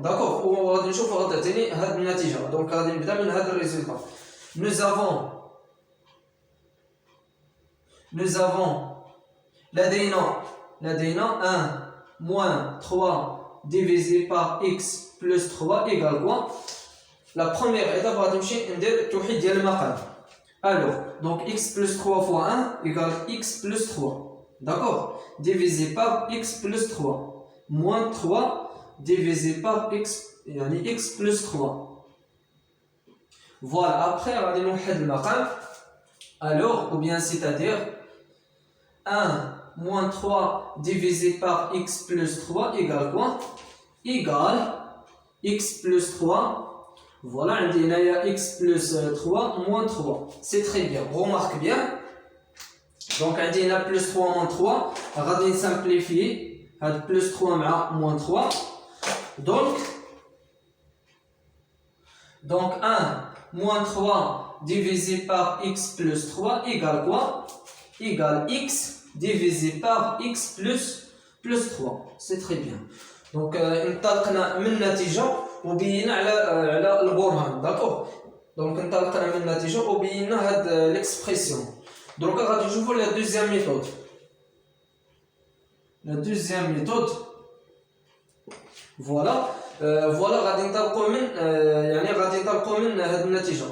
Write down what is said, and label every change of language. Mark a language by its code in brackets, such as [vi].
[ar] داكور وغادي نشوفوا غادي تعطيني هاد النتيجه. دونك غادي نبدا من هاد الريزولطا. [fr] nous avons [ar] لدينا [fr] 1 moins 3 divisé par x plus 3 égale quoi? La première étape [ar] غادي نمشي ندير التوحيد ديال المقام. [fr] Alors donc x plus 3 fois 1 égale x plus 3. D'accord? Divisé par x plus 3 moins 3 divisé par x يعني x plus 3. Voilà, après [ar] غادي نوحد المقام. [fr] Alors ou bien c'est-à-dire 1 moins 3 divisé par x plus 3 égale quoi? Égale x plus 3. Voilà, il y a x plus 3 moins 3. C'est très bien, remarque bien. Donc il y a plus 3 moins 3. On va simplifier. Plus 3 moins 3. Donc 1 moins 3 divisé par x plus 3 égale quoi? Égale x divisé par x plus 3. C'est très bien. [ar] Donc انطلقنا من النتيجة وبينا على البرهان. داكور دونك انطلقنا من النتيجة وبينا هاد ليكسبريسيون. دروكا غادي نشوفو [fr] لا دوزيام ميثود. La deuxième méthode, voilà [ar] غادي نطلقوا من يعني غادي نطلقوا من هاد النتيجه.